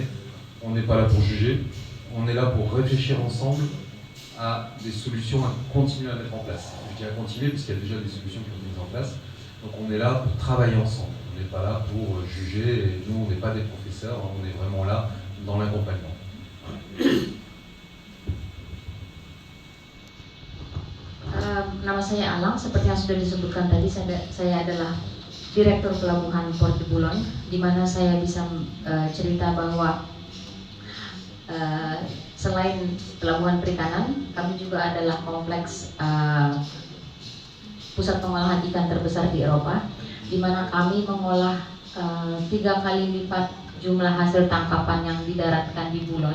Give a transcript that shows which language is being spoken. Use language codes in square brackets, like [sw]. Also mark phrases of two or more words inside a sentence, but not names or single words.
[fr] On n'est pas là pour juger, on est là pour réfléchir ensemble à des solutions à continuer à mettre en place. Je dis à continuer parce qu'il y a déjà des solutions qui ont été mises en place. Donc on est là pour travailler ensemble. On n'est pas là pour juger, et nous on n'est pas des professeurs, on est vraiment là dans l'accompagnement. [id] Nama saya Alang, seperti yang sudah disebutkan tadi, saya adalah Direktur Pelabuhan Port de Boulogne, di mana saya bisa cerita bahwa selain pelabuhan perikanan, kami juga adalah kompleks pusat pengolahan ikan terbesar di Eropa, di mana kami mengolah 3 kali lipat jumlah hasil tangkapan yang didaratkan di Boulogne.